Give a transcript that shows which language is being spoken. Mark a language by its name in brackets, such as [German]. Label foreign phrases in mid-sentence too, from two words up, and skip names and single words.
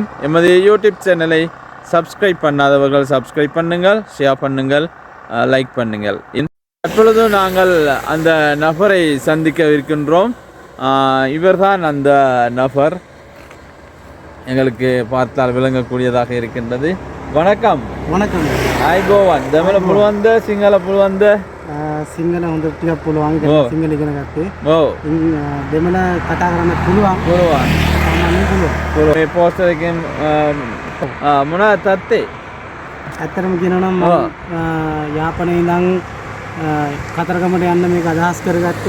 [Tamil] எமது யூடியூப் சேனலை சப்ஸ்கிரைப் பண்ணாதவர்கள் சப்ஸ்கிரைப் பண்ணுங்கள், ஷேர் பண்ணுங்கள், லைக் பண்ணுங்கள். தற்பொழுது நாங்கள் அந்த நபரை சந்திக்க இருக்கின்றோம். இவர்தான் அந்த நபர். எங்களுக்கு பார்த்தால் விளங்கக்கூடியதாக இருக்கின்றது. வணக்கம். වනකම [Sinhala] අයිබෝවන් දෙමළ පුළුවන්ද සිංහල පුළුවන්ද? සිංහල හොඳට ටිකක් පුළුවන්. සිංහල ඉගෙන ගත්තේ. ඔව්. දෙමළ කතා කරන්න පුළුවන්. පුළුවන්. සාමාන්‍යයෙන් පුළුවන්. මේ පෝස්ටර් එකෙන් මොනවද තත්ත්වේ? ඇත්තටම කියනවා නම් මම යාපනයේ ඉඳන් කතරගමට යන්න මේක අදහස් කරගත්තේ.